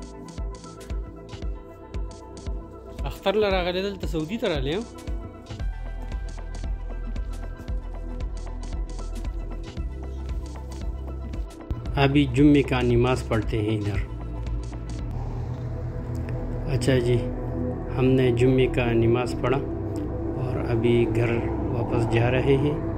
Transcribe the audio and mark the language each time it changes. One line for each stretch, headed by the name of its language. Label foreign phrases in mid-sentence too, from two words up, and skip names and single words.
Pashto: اختر له راغلی دلته سعودي ته راغلی یم
Urdu: ابھی جمعے کا نماز پڑھتے ہیں ادھر. اچھا جی، ہم نے جمعے کا نماز پڑھا اور ابھی گھر واپس جا رہے ہیں.